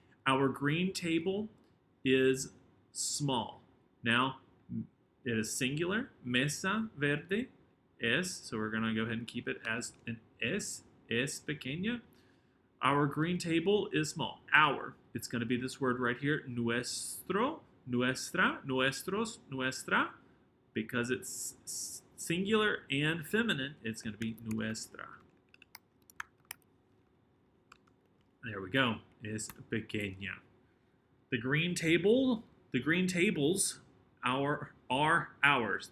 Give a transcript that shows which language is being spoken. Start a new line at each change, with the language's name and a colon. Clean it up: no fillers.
English: Our green table is small. Now, it is singular.
Spanish: Mesa verde es.
English: So we're going to go ahead and keep it as an es.
Spanish: Es pequeña.
English: Our green table is small. Our. It's going to be this word right here.
Spanish: Nuestro, nuestra, nuestros, nuestra.
English: Because it's singular and feminine, it's going to be nuestra. There we go.
Spanish: Es pequeña.
English: The green table, the green tables are ours.